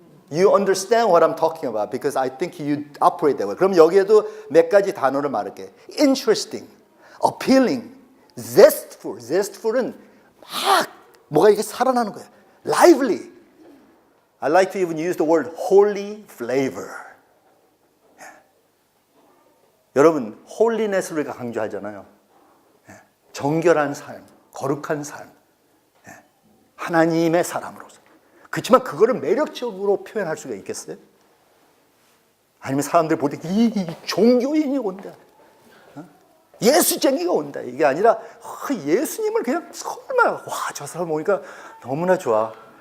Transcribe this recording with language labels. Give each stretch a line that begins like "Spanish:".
English: You understand what I'm talking about because I think you operate that way.
Korean: 그럼 여기에도 몇 가지 단어를 말할게요.
English: Interesting, appealing, zestful.
Korean: zestful은 막 뭐가 이렇게 살아나는 거예요.
English: Lively. I like to even use the word holy flavor.
Korean: 여러분, holiness를 우리가 강조하잖아요. 정결한 삶, 거룩한 삶, 하나님의 사람으로서. 그렇지만 그거를 매력적으로 표현할 수가 있겠어요? 아니면 사람들이 볼 때 이 종교인이 온다, 예수쟁이가 온다, 이게 아니라 예수님을 그냥 설마 와, 저 사람 오니까 너무나 좋아.